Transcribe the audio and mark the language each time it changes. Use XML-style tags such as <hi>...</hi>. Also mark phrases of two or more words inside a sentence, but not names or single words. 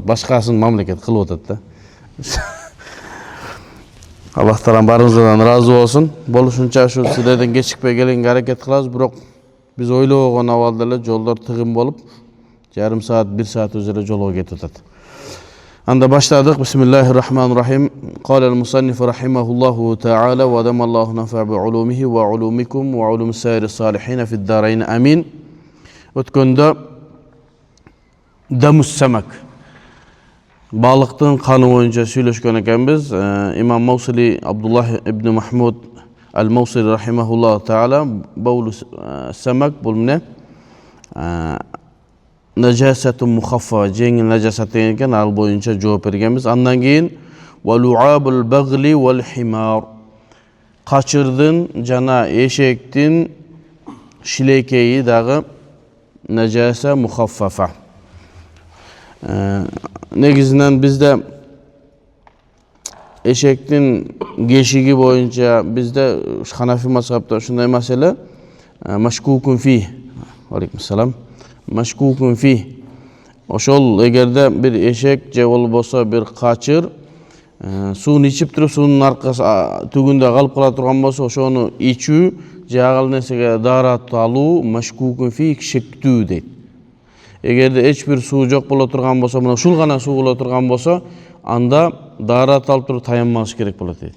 <ky>Башкасын мамлекет кылып атат да. Аллах таалам барыңыздардан ыраазы болсун. Болушунча ушу силерден кечикпей келгенге аракет кылабыз, бирок биз ойлогон абалда эле жолдор тыгын болуп, жарым саат, 1 саат өзеле жолго кетип атат. Анда баштадык. Бисмиллахиррахманиррахим.</ky> <ar>قال المصنف رحمه الله تعالى وأدام الله نفع بعلومه وعلومكم وعلوم سائر الصالحين في الدارين آمين.</ar> <ky>Өткөндө</ky> <ar>دم السمك,</ar> <ky>балыктын каны боюнча сүйлөшкөн экенбиз.</ky> <ar>Имам Мавсили Абдуллах ибн Махмуд al-Mawsili رحمه الله تعالى بول السمك</ar> <ky>бул эмне?</ky> <ar>نجاسة مخففة,</ar> <ky>жеңил najasat деген экен, ал боюнча жооп бергенбиз. Андан кийин</ky> <ar>ولعاب البغل والحمار,</ar> <ky>качырдын жана эшектин шилекейи дагы</ky> <ar>نجاسة مخففة.</ar> <ky>Негизинен бизде эшектин кешиги боюнча бизде Ханафи мазхабта ушундай маселе</ky> <ar>مشكوك فيه.</ar> <ky>Алейкум салам.</ky> <ar>مشكوك فيه.</ar> <ky>Ошол эгерде бир эшек же болбосо бир качыр сууну ичип туруп, суунун аркасы түгүндө калып кала турган болсо, ошону ичүү же ал нерсеге даарат алуу</ky> <ar>مشكوك فيه,</ar> <ky>шектүү дейт. Эгерде эч бир суу жок боло турган болсо, мына ушул гана суу боло турган болсо, анда даарат алып туруп таянмаш керек болот дейт.</ky>